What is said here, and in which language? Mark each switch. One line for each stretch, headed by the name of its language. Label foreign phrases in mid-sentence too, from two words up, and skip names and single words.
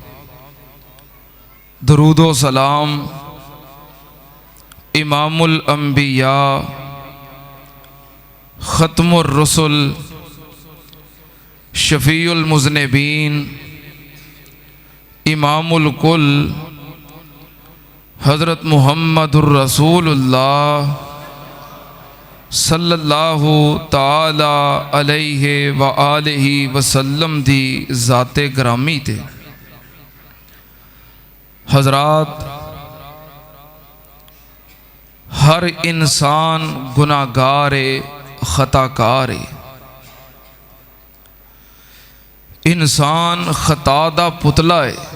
Punjabi: درود و سلام
Arabic: إمام الأنبياء خاتم الرسل شفيع المذنبين إمام الكل حضرت محمد رسول الله صلى الله تعالى عليه وآله وسلم
Punjabi: دی ذاتِ گرامی تے.
Urdu: حضرات، ہر انسان گناہگار خطاکار ہے.
Punjabi: انسان خطا دا پتلا ہے.